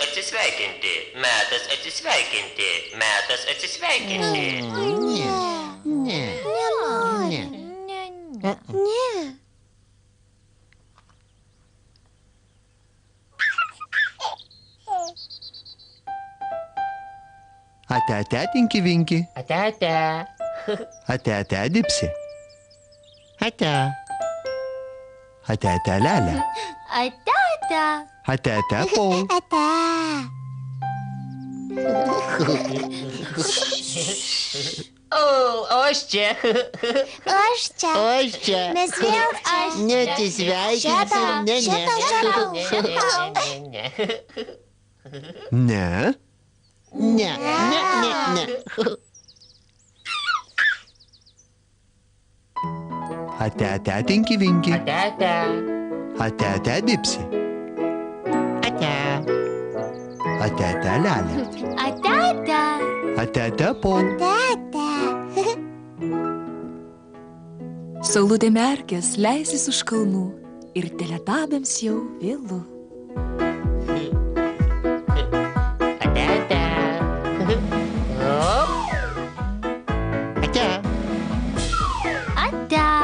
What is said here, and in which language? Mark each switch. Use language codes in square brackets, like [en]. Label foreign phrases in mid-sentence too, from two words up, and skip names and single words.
[lt] atsisveikinti. Metas atsisveikinti. Metas atsisveikinti. Ne. Nenoriu. Ne. Ate tinki vinki. Ate. Ate dipsi. Ate. Ate lele. Ata. Ate pau. Ate. O, aš čia. Aš čia. Aš čia. Mes vėl čia. Neatsisveikinsim. Ne. Ne. Ate tinki vinki. Ate. Ate dipsi. Ate. Ate lele. Ata. Ate pau. Ate. Saulutė merkės leisis už kalnų ir teletabiams jau vėlu. Ate. Ate. Ata.